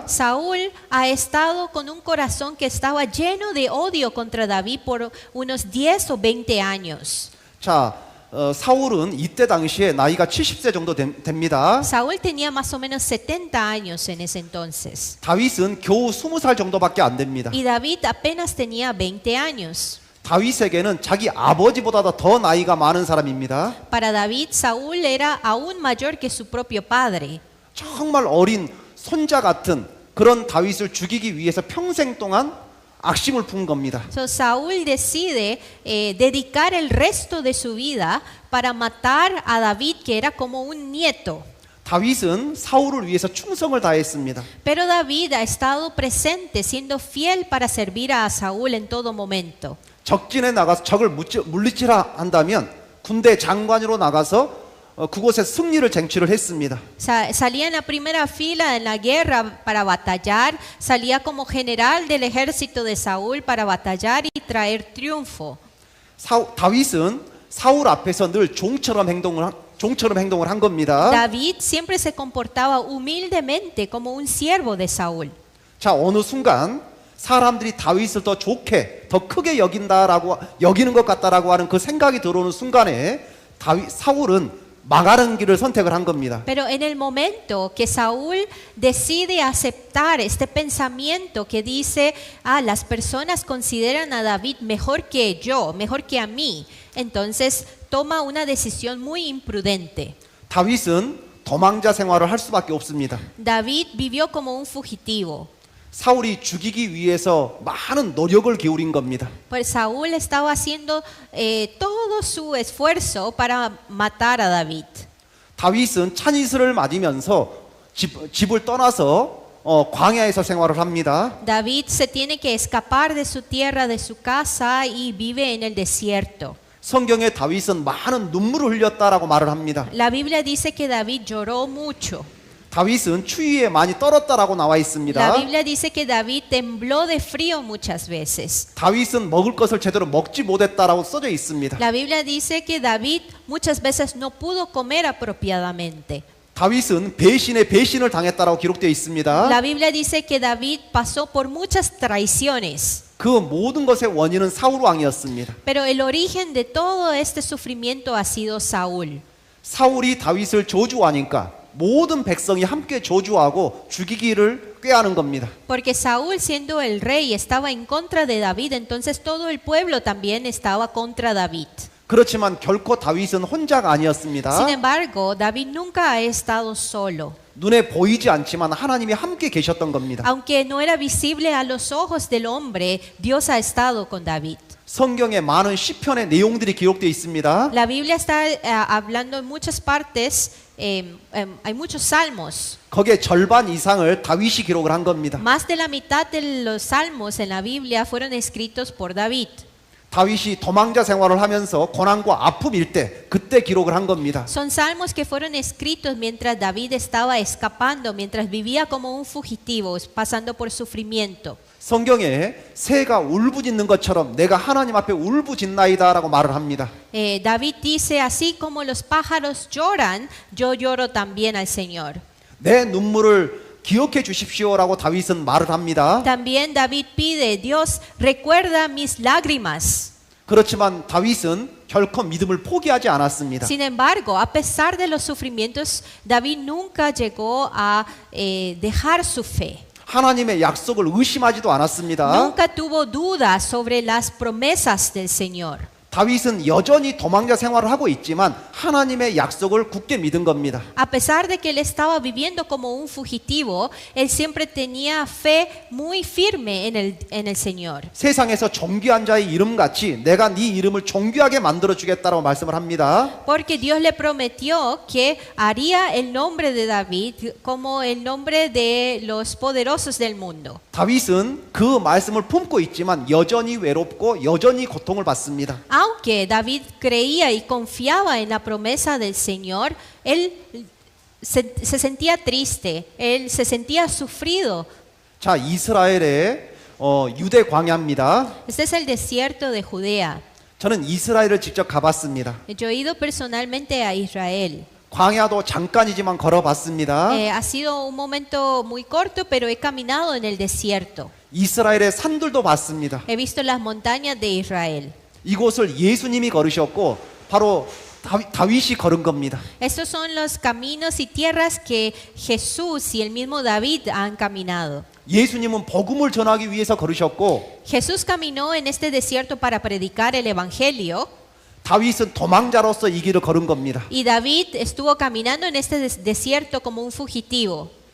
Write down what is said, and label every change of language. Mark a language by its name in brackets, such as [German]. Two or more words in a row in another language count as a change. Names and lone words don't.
[Spanish] Saúl ha estado con un corazón que estaba lleno de odio contra David por unos 10 o 20 años. [Korean] 자, 사울은 이때 당시에 나이가 70세 정도 됩니다. [Spanish] Saúl tenía más o menos 70 años en ese entonces. [Korean] 다윗은 겨우 20살 정도밖에 안 됩니다. [Spanish] Y David apenas tenía 20 años. [Korean] 다윗에게는 자기 아버지보다 더 나이가 많은 사람입니다. [Spanish] Para David, Saúl era aún mayor que su propio padre. [Korean] 정말 어린 손자 같은 그런 다윗을 죽이기 위해서 평생 동안 악심을 푼 겁니다. [Spanish] So, Saúl decide dedicar el resto de su vida para matar a David, que era como un nieto. [Korean] 다윗은 사울을 위해서 충성을 다했습니다. [Spanish] Pero David ha estado presente, siendo fiel para servir a Saúl en todo momento. [Korean] 적진에 나가서 적을 물리치라 한다면 군대 장관으로 나가서 그곳에 승리를 쟁취를 했습니다. [Spanish] Salía en la primera fila en la guerra para batallar, salía como general del ejército de Saúl para batallar y traer triunfo. [Korean] 다윗은 사울 앞에서 늘 종처럼 행동을 한 겁니다. [Spanish] David siempre se comportaba humildemente como un siervo de Saúl. [Korean] 자, 어느 순간 사람들이 다윗을 더 좋게, 더 크게 여기는 것 같다라고 하는 그 생각이 들어오는 순간에 사울은 망하는 길을 선택을 한 겁니다. [Spanish] Pero en el momento que Saúl decide aceptar este pensamiento que dice, las personas consideran a David mejor que yo, mejor que a mí, entonces toma una decisión muy imprudente. [Korean] 다윗은 도망자 생활을 할 수밖에 없습니다. [Spanish] David vivió como un fugitivo. [Korean] 사울이 죽이기 위해서 많은 노력을 기울인 겁니다. [Spanish] Pues Saúl estaba haciendo todo su esfuerzo para matar a David. [Korean] 다윗은 찬이슬을 맞으면서 집을 떠나서 광야에서 생활을 합니다. [Spanish] David se tiene que escapar de su tierra, de su casa y vive en el desierto. [Korean] 성경에 다윗은 많은 눈물을 흘렸다라고 말을 합니다. [Spanish] La Biblia dice que David lloró mucho. [Korean] 다윗은 추위에 많이 떨었다라고 나와 있습니다. [Spanish] La Biblia dice que David tembló de frío muchas veces. [Korean] 다윗은 먹을 것을 제대로 먹지 못했다라고 써져 있습니다. [Spanish] La Biblia dice que David muchas veces no pudo comer apropiadamente. [Korean] 다윗은 배신을 당했다라고 기록되어 있습니다. [Spanish] La Biblia dice que David pasó por muchas traiciones. [Korean] 그 모든 것의 원인은 사울 왕이었습니다. [Spanish] Pero el origen de todo este sufrimiento ha sido Saúl. [Korean] 사울이 다윗을 저주하니까 모든 백성이 함께 저주하고 죽이기를 꾀하는 겁니다. [Spanish] Porque Saúl, siendo el rey, estaba en contra de David, entonces todo el pueblo también estaba contra David. [Korean] 그렇지만 결코 다윗은 혼자가 아니었습니다. [Spanish] Sin embargo, David nunca ha estado solo. [Korean] 눈에 보이지 않지만 하나님이 함께 계셨던 겁니다. [Spanish] Aunque no era visible a los ojos del hombre, Dios ha estado con David. [Korean] 성경에 많은 시편의 내용들이 기록되어 있습니다. [Spanish] La Biblia está hablando en muchas partes, hay muchos salmos. [Korean] 거기에 절반 이상을 다윗이 기록을 한 겁니다. [Spanish] Más de la mitad de los salmos en la Biblia fueron escritos por David. [Korean] 다윗이 도망자 생활을 하면서 고난과 아픔일 때 그때 기록을 한 겁니다. [Spanish] Son salmos que fueron escritos mientras David estaba escapando, mientras vivía como un fugitivo, pasando por sufrimiento. [Korean] 성경에 새가 울부짖는 것처럼 내가 하나님 앞에 울부짖나이다라고 말을 합니다. [Spanish] David dice, así como los pájaros lloran, yo lloro también al Señor. [Korean] 내 눈물을 기억해 주십시오라고 다윗은 말을 합니다. [Spanish] También David pide, Dios, recuerda mis lágrimas. [Korean] 그렇지만 다윗은 결코 믿음을 포기하지 않았습니다. [Spanish] Sin embargo, a pesar de los sufrimientos, David nunca llegó a dejar su fe. [Korean] 하나님의 약속을 의심하지도 않았습니다. [Spanish] Nunca tuvo dudas sobre las promesas del Señor. [Korean] 다윗은 여전히 도망자 생활을 하고 있지만 하나님의 약속을 굳게 믿은 겁니다. [Spanish] A pesar de que él estaba viviendo como un fugitivo, él siempre tenía fe muy firme en el Señor. [Korean] 세상에서 존귀한 자의 이름같이 내가 네 이름을 존귀하게 만들어 주겠다라고 말씀을 합니다. [Spanish] Porque Dios le prometió que haría el nombre de David como el nombre de los poderosos del mundo. [Korean] 다윗은 그 말씀을 품고 있지만 여전히 외롭고 여전히 고통을 받습니다. [Spanish] Aunque David creía y confiaba en la promesa del Señor, él se sentía triste, él se sentía sufrido. [Korean] 자, 이스라엘의 유대 광야입니다. [Spanish] Este es el desierto de Judea. [Korean] 저는 이스라엘을 직접 가봤습니다. [Spanish] Yo he ido personalmente a Israel. [Korean] 광야도 잠깐이지만 걸어봤습니다. [Spanish] Ha sido un momento muy corto, pero he caminado en el desierto. [Korean] 이스라엘의 산들도 봤습니다. [Spanish] He visto las montañas de Israel. [Korean] 이곳을 예수님이 걸으셨고 바로 다윗이 걸은 겁니다. [Spanish] Estos son los caminos y tierras que Jesús y el mismo David han caminado. [Korean] 예수님은 복음을 전하기 위해서 걸으셨고 [Spanish] Jesús caminó en este desierto para predicar el evangelio. [Korean] 다윗은 도망자로서 이 길을 걸은 겁니다. [Spanish] Y David estuvo caminando en este desierto como un fugitivo.